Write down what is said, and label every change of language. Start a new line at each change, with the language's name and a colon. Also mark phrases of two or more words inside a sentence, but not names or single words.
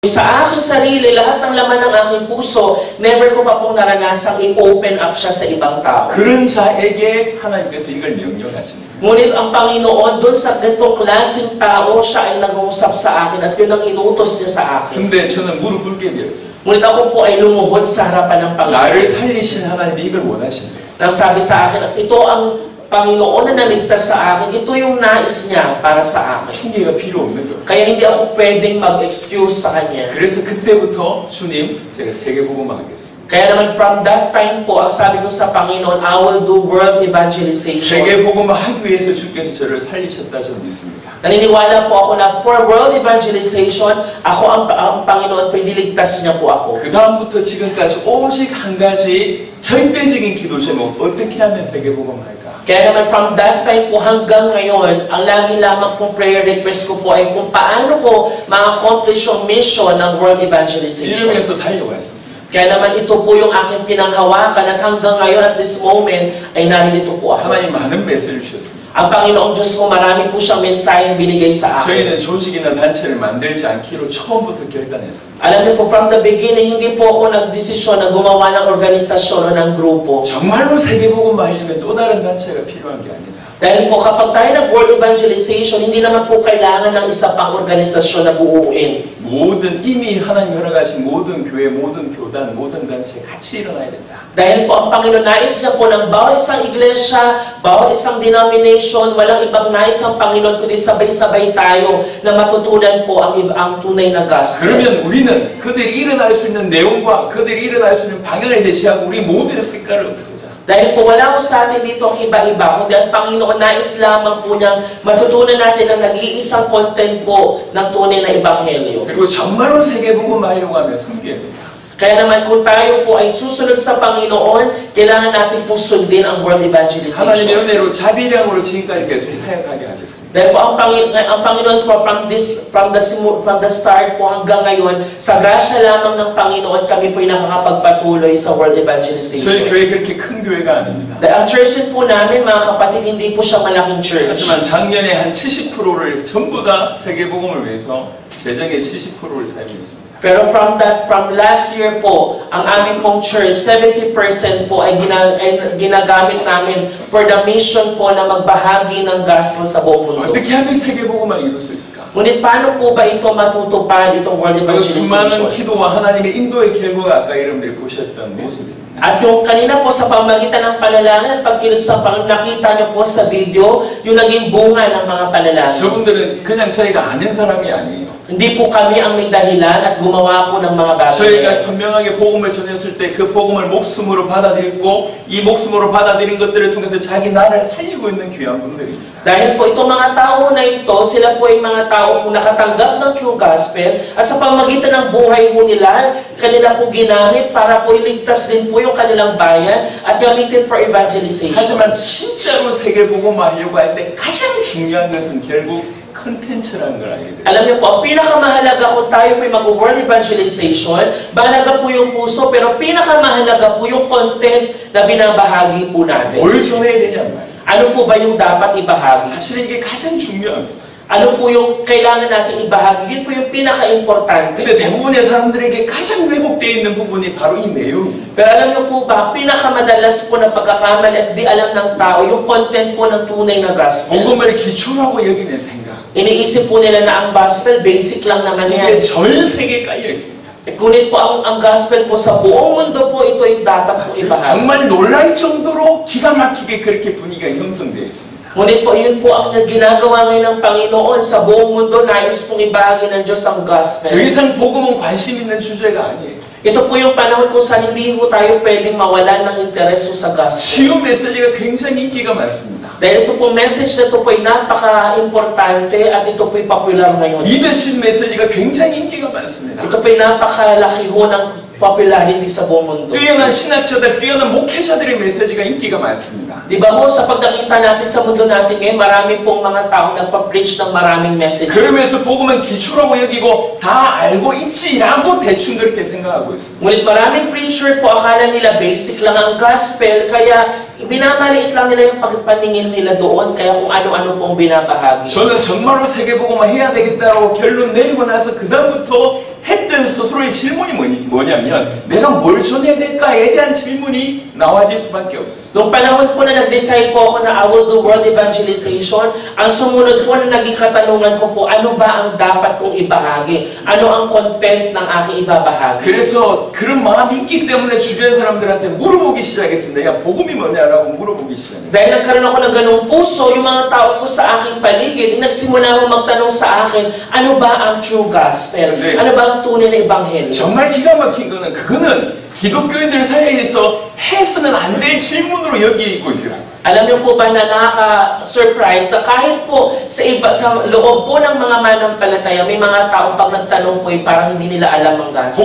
Filipino: Sa aking sarili, lahat ng laman ng aking puso, never ko pa pong naranasang i-open up siya sa ibang tao.
Korean: 그런 자에게 하나님께서 이걸 명령하십니다.
Filipino: Ngunit ang Panginoon, doon sa ganitong klaseng tao, siya ay nag-uusap sa akin at yun ang inutos niya sa akin.
Korean: 근데 저는 무릎 꿇게 되었어요.
Filipino: Ngunit ako po ay lumuhod sa harapan ng Panginoon.
Korean: 나를 살리신 하나님이 이걸 원하신대요.
Filipino: Nang sabi sa akin, ito ang Panginoon na naligtas sa akin, ito yung nais niya para sa akin.
Korean: 핑계가 필요 없는 거예요.
Filipino: Kaya hindi ako pwedeng mag-excuse sa Kanya.
Korean: 그래서 그때부터 주님, 제가 세계복음화 하겠습니다.
Filipino: Kaya naman
English: from that time
Filipino: po, ang sabi ko sa Panginoon,
English: I will do world evangelization.
Korean: 세계복음화 하기 위해서 주께서 저를 살리셨다 저는 믿습니다.
Filipino: Naniniwala po ako na
English: for world evangelization,
Filipino: ang Panginoon po, iniligtas niya po ako.
Korean: 그 다음부터 지금까지 오직 한 가지 절대적인 기도 제목, 어떻게 하면 세계복음화할까?
Filipino: Kaya naman
English: from that time
Filipino: po hanggang ngayon, ang lagi lamang pong
English: prayer request
Filipino: ko po ay kung paano ko ma-accomplish yung mission ng
English: world evangelization.
Korean: 이러면서 달려왔습니다.
Filipino: Kaya naman ito po yung aking pinanghawakan at hanggang ngayon
English: at this moment
Filipino: ay naririto po ako.
Korean: 하나님 많은 메시지를 주셨습니다.
Filipino: Ang Panginoong Diyos ko, marami po siyang mensaheng binigay sa akin.
Korean: 저희는 조직이나 단체를 만들지 않기로 처음부터 결단했습니다.
Filipino: Alam niyo po,
English: from the beginning,
Filipino: hindi po ako nagdesisyon na gumawa ng organisasyon o ng grupo.
Korean: 정말로 세계복음화 하려면 또 다른 단체가 필요한 게 아니다.
Filipino: Dahil po kapag tayo nag-
English: world evangelization,
Filipino: hindi naman po kailangan ng isa pang organisasyon na buuin.
Korean: 모든 이미 하나님 허락하신 모든 교회, 모든 교단, 모든 단체 같이 일어나야 된다.
Filipino: Dahil po ang Panginoon nais niya po ng bawat isang iglesia, bawat isang denomination, walang ibang nais ang Panginoon, kundi sabay-sabay tayo na matutunan po ang tunay na gospel.
Korean: 그러면 우리는 그들이 일어날 수 있는 내용과 그들이 일어날 수 있는 방향을 제시하고 우리 모두의 색깔을 없애자.
Filipino: Dahil po wala po sa atin dito ang iba-iba, kundi ang Panginoon nais lamang po niyang matutunan natin ang nag-iisang content po ng tunay na ebanghelyo.
Korean: 그리고 정말로 세계복음화 하려고 하면 섬겨야 된다.
Filipino: Kaya naman kung tayo po ay susunod sa Panginoon, kailangan natin po sundin ang world
Korean: 하나님의
English: evangelization.
Korean: 은혜로 자비량으로 지금까지 계속 사역하게 하셨습니다.
Filipino: Dahil po ang Panginoon po
English: from the start
Filipino: po hanggang ngayon, sa grasya lamang ng Panginoon, kami po ay nakakapagpatuloy sa world
Korean: 저희
English: evangelization.
Korean: 교회 그렇게 큰 교회가 아닙니다.
Filipino: Dahil ang church po namin, mga kapatid, hindi po siya malaking church.
Korean: 하지만 작년에 한 70%를 전부 다 세계복음을 위해서 재정의 70%를 사용했습니다.
Filipino: Pero
English: from last year
Filipino: po, ang aming pong church, 70% po ay ginagamit namin
English: for the mission
Filipino: po na magbahagi ng gospel sa buong mundo.
Korean: 어떻게 하면 세계복음을 이룰 수 있을까?
Filipino: Ngunit paano po ba ito matutupad, itong world
Korean: 그 수많은
English: evangelization?
Korean: 기도와 하나님의 인도의 결과가 아까 여러분들이 보셨던 모습입니다.
Filipino: At yung kanina po sa pamagitan ng panalangin at pagkilos ng Panginoon, nakita niyo po sa video yung naging bunga ng mga panalangin.
Korean: 저분들은 그냥 저희가 아는 사람이 아니에요.
Filipino: Hindi po kami ang may dahilan at gumawa po ng mga
Korean: 저희가
Filipino: bagay.
Korean: 선명하게 복음을 전했을 때 그 복음을 목숨으로 받아들였고 이 목숨으로 받아들인 것들을 통해서 자기 나라를 살리고 있는 귀한 분들입니다.
Filipino: Dahil po itong mga tao na ito, sila po ay mga tao po nakatanggap ng
English: true gospel
Filipino: at sa pamagitan ng buhay po nila, kanila po ginamit para po iligtas din po yung kanilang bayan at gamitin
English: for evangelization.
Korean: 하지만 진짜로 세계복음화 하려고 할 때 가장 중요한 것은 결국 컨텐츠라는 걸 알게 돼요.
Filipino: Alam niyo po, ang pinakamahalaga kung tayo po ay mag-
English: world evangelization,
Filipino: mahalaga po yung puso, pero pinakamahalaga po yung content na binabahagi po natin.
Korean: 뭘 전해야 되냔 말이에요.
Filipino: Ano po ba yung dapat ibahagi?
Korean: 사실 이게 가장 중요합니다.
Filipino: Ano po yung kailangan natin ibahagi? Yun po yung pinaka-importante.
Korean: 근데 대부분의 사람들에게 가장 왜곡되어 있는 부분이 바로 이 내용입니다.
Filipino: Pero alam niyo po ba, pinakamadalas po na pagkakamali at di alam ng tao, yung content po ng tunay na gospel.
Korean: 복음을 기초라고 여기는 생각.
Filipino: Iniisip po nila na ang gospel, basic lang naman
Korean: 이게
Filipino: yan.
Korean: 전 세계에 깔려 있습니다.
Filipino: Ngunit po ang gospel po sa buong mundo po, ito ay dapat po ibahagi.
Korean: 정말 놀랄 정도로 기가 막히게 그렇게 분위기가 형성되어 있습니다.
Filipino: Ngunit po, yun po ang ginagawa ngayon ng Panginoon sa buong mundo, nais pong ibahagi ng Diyos ang gospel.
Korean: 더 이상 복음은 관심 있는 주제가 아니에요.
Filipino: Ito po yung panahon kung saan hindi po tayo pwedeng mawalan ng interes sa gospel.
Korean: 치유 메시지가 굉장히 인기가 많습니다.
Filipino: Dahil ito po message na ito po ay napaka-importante at ito po ay popular ngayon.
Korean: 리더십 메시지가 굉장히 인기가 많습니다.
Filipino: Ito po ay napakalaki ho ng popularity sa buong mundo.
Korean: 뛰어난 신학자들, 뛰어난 목회자들의 메시지가 인기가 많습니다.
Filipino: Di ba ho, sa pagkakita natin sa mundo natin ngayon, marami pong mga taong nagpa-preach ng maraming messages.
Korean: 그러면서 복음은 기초라고 여기고 다 알고 있지라고 대충 그렇게 생각하고 있습니다.
Filipino: Ngunit maraming preacher po, akala nila basic lang ang gospel, kaya binamaliit lang nila yung pagpaningin nila doon, kaya kung ano-ano pong binabahagi.
Korean: 저는 정말로 세계복음화 해야 되겠다고 결론 내리고 나서 그 다음부터 했던 스스로의 질문이 뭐냐면 내가 뭘 전해야 될까에 대한 질문이 나와질 수밖에 없었어요.
Filipino: Noong panahon po na nag-decide po ako na
English: I will do world evangelization,
Filipino: ang sumunod po na naging katanungan ko po, ano ba ang dapat kong ibahagi? Ano ang content ng aking ibabahagi?
Korean: 그래서 그런 마음이 있기 때문에 주변 사람들한테 물어보기 시작했습니다. 야, 복음이 뭐냐라고 물어보기 시작했어요.
Filipino: Dahil nagkaroon ako ng ganung puso, yung mga tao ko sa aking paligid, nagsimula ako magtanong sa akin, ano ba ang
English: true gospel?
Korean: 네.
Filipino: Ano ba ang tunay na ebanghelyo?
Korean: 정말 기가 막힌 거는 그거는 기독교인들 사이에서 해서는 안 될 질문으로 여기고 있더라고요.
Filipino: Alam niyo po ba na nakaka-surprise na kahit po sa iba, sa loob po ng mga manampalataya, may mga taong pag nagtanong po, parang hindi nila alam ang gospel.